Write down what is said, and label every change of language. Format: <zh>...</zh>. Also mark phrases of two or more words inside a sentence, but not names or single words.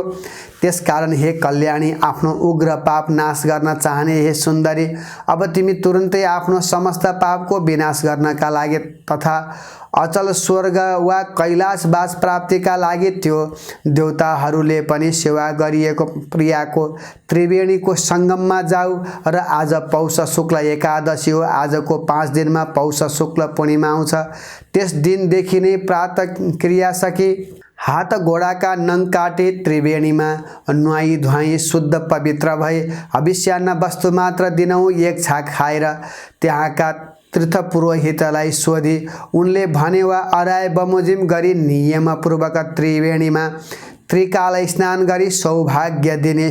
<ne>त्यसकारण हे कल्याणी, आफ्नो उग्र पाप नाश गर्न चाहने हे सुन्दरी, अब तिमी तुरुन्तै आफ्नो समस्त पापको विनाश गर्नका लागि तथा अचल स्वर्ग वा कैलाशवास प्राप्तिका लागि त्यो देवताहरूले पनि सेवा गरिएको प्रियाको त्रिवेणीको त्रिवेणीको सङ्गममा जाऊ र आज पौष शुक्ल एकादशी हो। आजको 5 दिनमा पौष शुक्ल पूर्णिमा आउँछ। त्यस दिनदेखि नै प्रातः क्रिया सकी हात घोडाका नङ काटे त्रिवेणीमा नुहाई धुवाई शुद्ध पवित्र भए हविष्यान्न वस्तु मात्र दिनौँ एक छाक खाएर त्यहाँका तीर्थ पुरोहितलाई सोधी उनले भने वा अराय बमोजिम गरी नियमपूर्वक त्रिवेणीमा त्रिकाल स्नान गरी सौभाग्य दिने</ne>